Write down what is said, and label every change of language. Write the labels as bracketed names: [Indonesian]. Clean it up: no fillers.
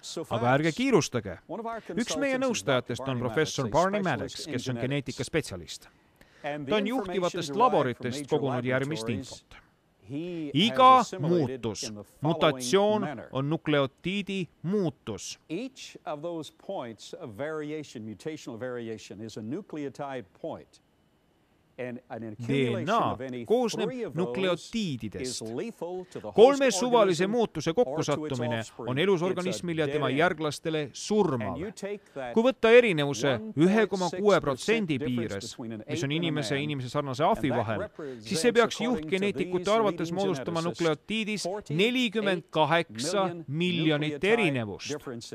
[Estonian] Aga ärge kiirustage. Üks meie nõustajatest on professor Barney Maddox, kes on geneetikaspetsialist. Ta on juhtivatest laboritest kogunud järgmist infot. Iga muutus, mutatsioon on nukleotiidi muutus. [English] Each of those points of variation, mutational variation, is a nucleotide point. [Estonian] DNA koosneb nukleotiididest. 3 suvalise muutuse kokkusattumine on elusorganismil ja tema järglastele surmav. Kui võtta erinevuse 1,6% piires, mis on inimese ja inimese sarnase ahvi vahel, siis see peaks juhtgeneetikute arvates moodustama nukleotiidis 48 miljonit erinevust.